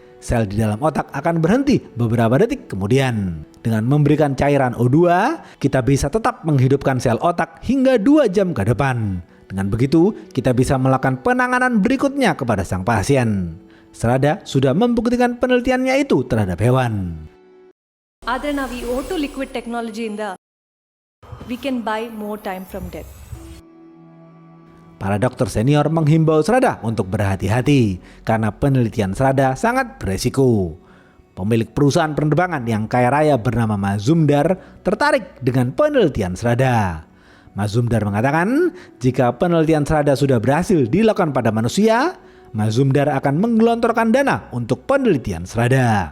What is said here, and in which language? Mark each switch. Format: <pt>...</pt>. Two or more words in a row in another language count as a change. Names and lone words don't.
<id>Sel di dalam otak akan berhenti beberapa detik kemudian. Dengan memberikan cairan O2, kita bisa tetap menghidupkan sel otak hingga 2 jam ke depan. Dengan begitu, kita bisa melakukan penanganan berikutnya kepada sang pasien. Strada sudah membuktikan penelitiannya itu terhadap hewan.</id> <kn>ಆದರೆ ನಾವು ಈ ಓಟೋ</kn> <en>liquid technology we can buy more time from death.</en> <id>Para dokter senior menghimbau Strada untuk berhati-hati karena penelitian Strada sangat beresiko. Pemilik perusahaan penerbangan yang kaya raya bernama Mazumdar tertarik dengan penelitian Serada. Mazumdar mengatakan jika penelitian Serada sudah berhasil dilakukan pada manusia, Mazumdar akan menggelontorkan dana untuk penelitian Serada.</id>